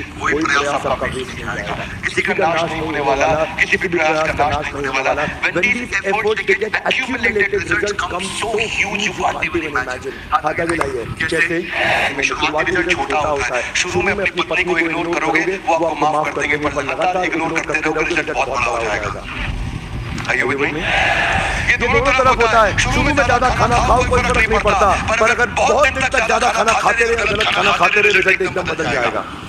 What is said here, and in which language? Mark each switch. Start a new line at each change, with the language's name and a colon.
Hindi: कोई प्रयास आपका वेस्ट नहीं आएगा, किसी का नाश नहीं होने वाला, किसी भी प्रयास का नाश नहीं होने वाला।
English: When these efforts get accumulated, results come so huge you can't even imagine।
Hindi: आगे लाइए, जैसे शुरुआती रिजल्ट छोटा होता है, शुरू में अपनी पत्नी को इग्नोर करोगे वो आपको माफ कर देंगे, पर लगातार इग्नोर करते रहोगे रिजल्ट बहुत बड़ा हो जाएगा। आइए विद मी, ये दोनों तरफ होता है। शुरू में ज्यादा खाना खाओ कोई फर्क नहीं पड़ता, पर अगर बहुत दिन तक ज्यादा खाना खाते रहे, गलत खाना खाते रहे, रिजल्ट एकदम बदल जाएगा।